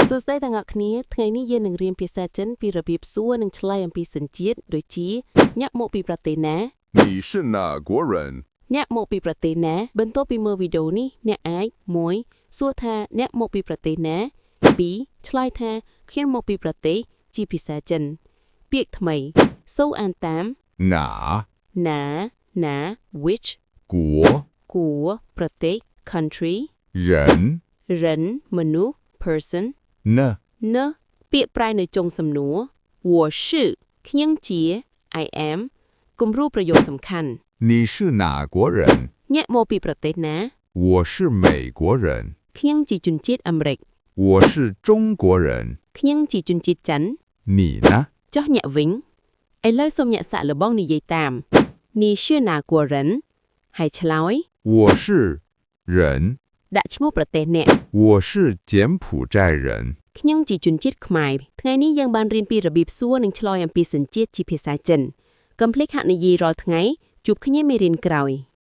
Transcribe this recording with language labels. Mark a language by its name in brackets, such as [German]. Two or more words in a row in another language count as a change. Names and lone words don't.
[Khmer] សួស្តីទាំងអស់គ្នាថ្ងៃនេះយើងនឹងរៀនភាសាចិនពីរបៀបសួរនិងឆ្លើយអំពីសញ្ជាតិដូចជាអ្នកមកពីប្រទេសណា [Chinese] 你是哪国人？ [Khmer] អ្នកមកពីប្រទេសណាបន្ទាប់ពីមើលវីដេអូនេះអ្នកអាច1សួរថាអ្នកមកពីប្រទេសណា2ឆ្លើយថាខ្ញុំមកពីប្រទេសជាភាសាចិនពាក្យថ្មីសូវអានតាម [Chinese] 哪 [Khmer] ណា which [Chinese] 国 [Khmer] គួរប្រទេស country [Chinese] 人 [Khmer] 人មនុស្ស person [Chinese] 呢？ [Khmer] ណពាក្យប្រែនៅចុងសំណួរ [Chinese] 我是 [Khmer] ខ្ញុំជា [English] I am [Khmer] គំរូប្រយោគសំខាន់ [Chinese] 你是哪国人？ [Khmer] អ្នកមកពីប្រទេសណា [Chinese] 我是美国人。 [Khmer] ខ្ញុំជាជនជាតិអាមេរិក [Chinese] 我是中国人。 [Khmer] ខ្ញុំជាជនជាតិចិន [Chinese] 你呢？ [Khmer] ចុះអ្នកវិញឥឡូវសូមអ្នកសាក់លបងនិយាយតាម [Chinese] 你是哪国人 [Khmer] ហើយឆ្លើយ [Chinese] 我是人。 [Khmer] ដាក់ឈ្មោះប្រទេសអ្នក [Chinese] 我是柬埔寨人。 [Khmer] ខ្ញុំជាជនជាតិខ្មែរថ្ងៃនេះយើងបានរៀនពីរបៀបសួរនិងឆ្លើយអំពីសញ្ជាតិជាភាសាចិនកុំភ្លេចហាត់នយាយរាល់ថ្ងៃជួបគ្នាមេរៀនក្រោយ